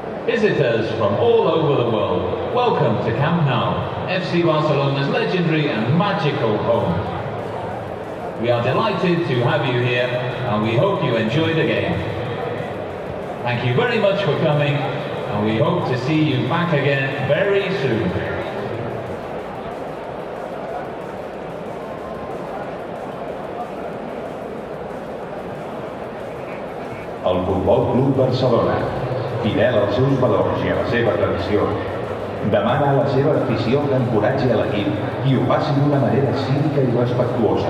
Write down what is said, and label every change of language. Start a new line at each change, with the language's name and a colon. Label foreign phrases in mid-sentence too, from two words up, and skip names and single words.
English: Visitors from all over the world, welcome to Camp Nou, FC Barcelona's legendary and magical home. We are delighted to have you here and we hope you enjoy the game. Thank you very much for coming and we hope to see you back again very soon.
Catalan: El Futbol Club Barcelona, fidel als seus valors i a la seva tradició, demana a la seva afició que encoratgi a l'equip i ho faci d'una manera cívica i respectuosa.